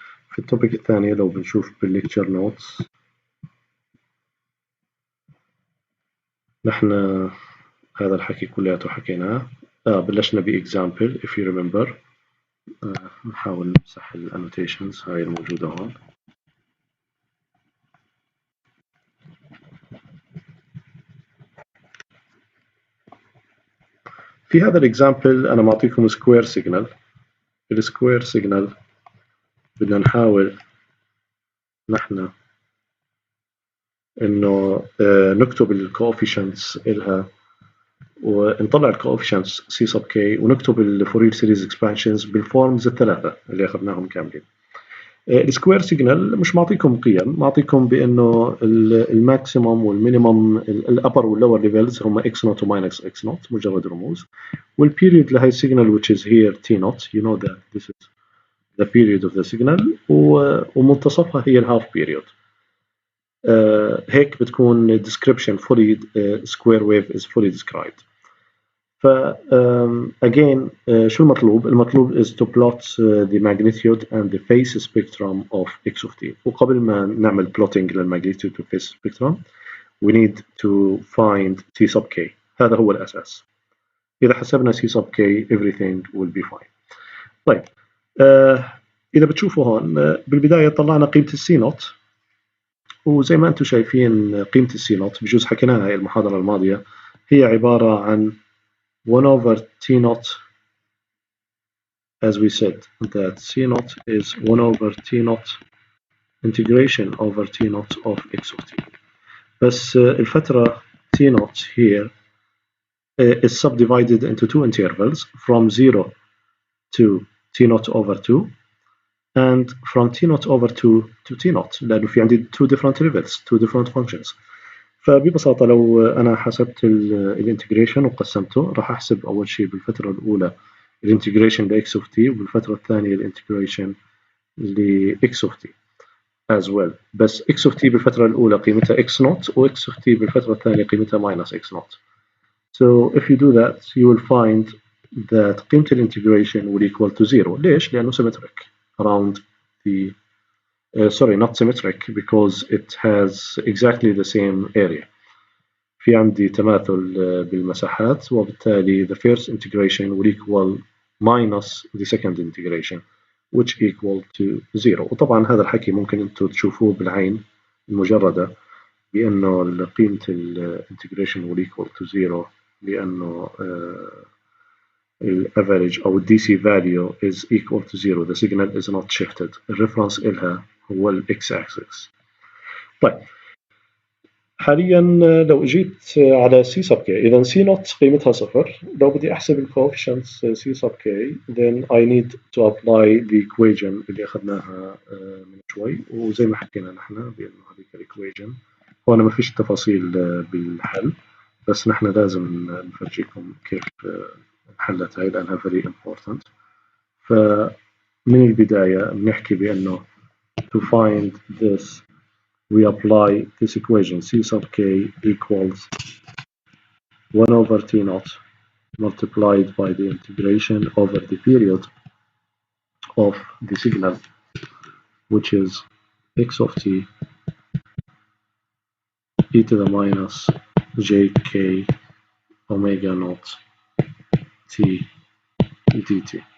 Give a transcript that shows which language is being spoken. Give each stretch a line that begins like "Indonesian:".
Arabic: في التوبيك الثانية لو بنشوف بالlecture notes نحن هذا الحكي كلياته حكيناه. بلشنا بإكزامبل
English: if you remember.
Arabic: نحاول نمسح الانوتيشنز هاي الموجودة هون. في هذا الإكزامبل أنا معطيكم سكوير سيجنال. السكوير سيجنال بدنا نحاول نحن إنه نكتب الكوفيشنتس إلها ونطلع الكوفيشنتس C sub k ونكتب الفورير سيريز اكسبانشنز بالفورمز الثلاثة اللي أخذناهم كاملين. السكوير سيجنال مش معطيكم قيم، معطيكم بأنه الماكسيموم والمينيموم الأبر واللور ليفلز هم x naught وماينس x naught مجرد رموز، والبيريود لهي السيجنال
English: which is here t naught you know that this is the period of the signal
Arabic: ومنتصفها هي الهاف بيريود. هيك بتكون
English: description fully square wave is fully described. ف again
Arabic: شو المطلوب؟ المطلوب
English: is to plot the magnitude and the phase spectrum of x of t.
Arabic: وقبل ما نعمل
English: plotting للmagnitude to phase spectrum we need to find t sub k.
Arabic: هذا هو الأساس. إذا حسبنا
English: c sub k everything will be fine.
Arabic: طيب إذا بتشوفوا هون بالبداية طلعنا قيمة السي نوت، وزي ما أنتم شايفين قيمة السي نوت بجوز حكيناها هاي المحاضرة الماضية هي عبارة عن 1 over t naught,
English: as we said that c naught is 1 over t naught integration over t naught of x of t. بس الفترة t naught here is subdivided into two intervals from 0 to t naught over 2 and from t naught over 2 to t naught
Arabic: لأنه في عندي
English: two different levels two different functions.
Arabic: فببساطة لو أنا حسبت الانتجريشن وقسمته راح أحسب أول شيء بالفترة الأولى الانتجريشن ل x of t وبالفترة الثانية الانتجريشن ل x of t
English: as well.
Arabic: بس x of t بالفترة الأولى قيمتها x naught و x of t بالفترة الثانية قيمتها minus x naught.
English: So if you do that you will find that
Arabic: قيمة الانتجريشن
English: will equal to 0.
Arabic: ليش؟ لأنه
English: symmetric around the sorry not symmetric because it has exactly the same area.
Arabic: في عندي تماثل بالمساحات وبالتالي
English: the first integration will equal minus the second integration which equal to 0.
Arabic: وطبعا هذا الحكي ممكن انتم تشوفوه بالعين المجردة بأنه قيمة الانتجريشن
English: will equal to 0
Arabic: لأنه الافريج أو الدي سي
English: value is equal to 0. the signal is not shifted.
Arabic: الريفرنس إلها هو الإكس axis. طيب حاليا لو اجيت على سي سب كي، اذا سي نوت قيمتها صفر، لو بدي احسب الكوفيشنتس سي سب كي
English: then I need to apply the equation
Arabic: اللي اخذناها من شوي، وزي ما حكينا نحن بانه هذيك الايكويشن هون ما فيش تفاصيل بالحل، بس نحن لازم نفرجيكم كيف انحلت هاي لانها
English: very important.
Arabic: فمن البداية بنحكي بانه
English: to find this we apply this equation c sub k equals 1 over t naught multiplied by the integration over the period of the signal, which is x of t e to the minus jk omega naught t dt.